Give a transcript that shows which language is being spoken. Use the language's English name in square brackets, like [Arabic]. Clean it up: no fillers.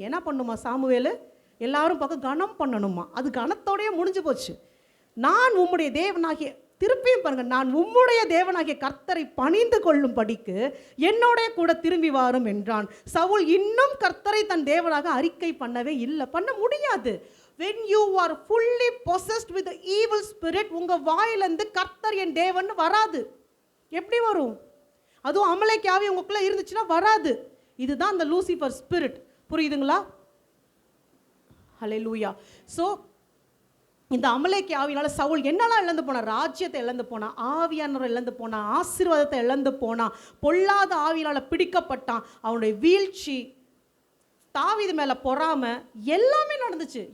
[Tamil] என்ன பண்ணுமா சாமுவேலு? எல்லாரும் பார்க்க கனம் பண்ணணுமா? அது கனத்தோடய முடிஞ்சு போச்சு. நான் உம்முடைய தேவனாகிய, திருப்பியும் பாருங்க, நான் உம்முடைய தேவனாகிய கர்த்தரை பணிந்து கொள்ளும் படிக்கு என்னோட கூட திரும்பி வாரும் என்றான். சவுல் இன்னும் கர்த்தரை தன் தேவனாக அறிக்கை பண்ணவே இல்லை. பண்ண முடியாது. [English] When you are fully possessed with the evil spirit, [Tamil] உங்க வாயிலிருந்து கர்த்தர் என் தேவன் வராது. எப்படி வரும்? அதுவும் அமலேக்கிய ஆவி உங்களுக்குள்ள இருந்துச்சுன்னா வராது. இதுதான் அந்த லூசிஃபர் ஸ்பிரிட். புரியுதுங்களா? ஹல்லேலூயா. ஸோ இந்த அமலேக்கிய ஆவியினால சவுல் என்னெல்லாம் இழந்து போனான்? ராஜ்யத்தை இழந்து போனான், ஆவியானவரை இழந்து போனான், ஆசீர்வாதத்தை இழந்து போனான், பொல்லாத ஆவியினால பிடிக்கப்பட்டான், அவனுடைய வீழ்ச்சி, தாவீது மேலே பொறாம, எல்லாமே நடந்துச்சு.